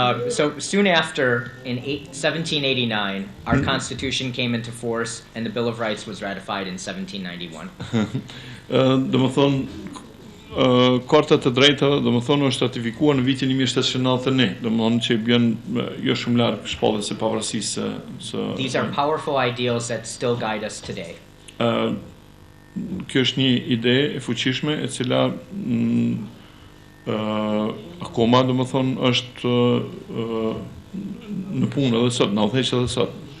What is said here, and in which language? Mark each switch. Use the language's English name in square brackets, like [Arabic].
[English] So soon after, in 1789, our Constitution came into force and the Bill of Rights was ratified in 1791. [Albanian] Domethënë Karta të drejtave, domethënë është ratifikuar në vitin 1791, domethënë që bën jo shumë larg shpalljes së pavarësisë së. [English] These are powerful ideals that still guide us today. [Albanian] Kjo është një ide e fuqishme e cila akoma domethënë është në punë edhe sot, në udhëheq edhe sot.